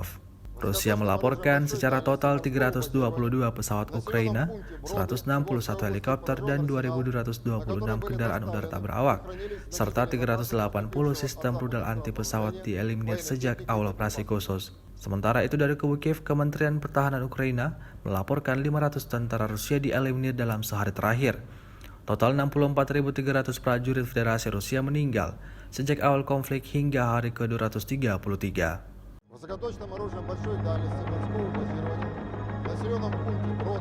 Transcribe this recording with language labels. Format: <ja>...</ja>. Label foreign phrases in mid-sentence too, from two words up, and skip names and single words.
<id>Rusia melaporkan secara total 322 pesawat Ukraina, 161 helikopter, dan 2.226 kendaraan udara tak berawak, serta 380 sistem rudal anti pesawat dieliminir sejak awal operasi khusus. Sementara itu dari kubu Kiev, Kementerian Pertahanan Ukraina melaporkan 500 tentara Rusia dieliminir dalam sehari terakhir. Total 64.300 prajurit Federasi Rusia meninggal sejak awal konflik hingga hari ke-233.</id> <ru>Высокоточным оружием большой дальности городского базирования в населенном пункте</ru>